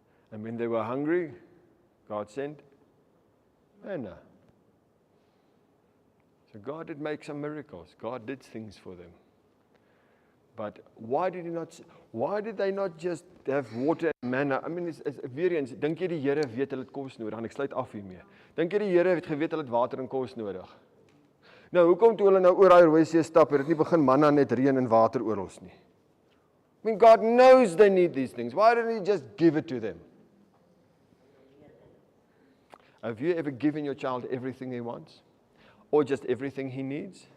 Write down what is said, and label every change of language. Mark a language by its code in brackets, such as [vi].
[en] And when they were hungry, God sent manna. So God did make some miracles. God did things for them. But why did they not just have water and manna? I mean, [af] weer eens, dink jy die Here weet hulle het kos nodig? En ek sluit af hiermee. Dink jy die Here het geweet hulle het water en kos nodig? Nou, hoekom toe hulle nou oor daai Rooi See stap, het dit nie begin manna net reën en water oral nie? [en] I mean, God knows they need these things. Why didn't He just give it to them? Have you ever given your child everything he wants? Or just everything he needs?